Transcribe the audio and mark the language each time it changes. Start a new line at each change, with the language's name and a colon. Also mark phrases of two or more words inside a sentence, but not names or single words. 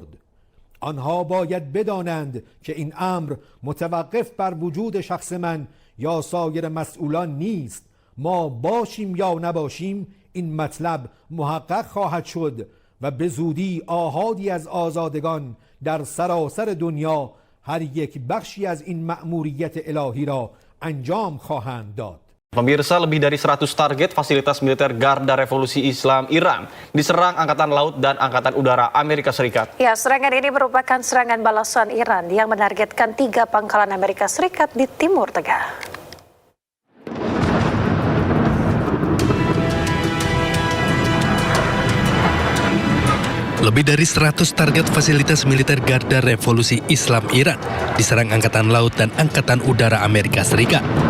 Persian: آنها باید بدانند که این امر متوقف بر وجود شخص من یا سایر مسئولان نیست. ما باشیم یا نباشیم این مطلب محقق خواهد شد و به زودی آحادی از آزادگان در سراسر دنیا هر یک بخشی از این مأموریت الهی را انجام خواهند داد.
Indonesian: Pemirsa, lebih dari 100 target fasilitas militer Garda Revolusi Islam Iran diserang Angkatan Laut dan Angkatan Udara Amerika Serikat. Ya, serangan ini merupakan serangan balasan Iran yang menargetkan 3 pangkalan Amerika Serikat di Timur Tengah. Lebih dari 100 target fasilitas militer Garda Revolusi Islam Iran diserang Angkatan Laut dan Angkatan Udara Amerika Serikat.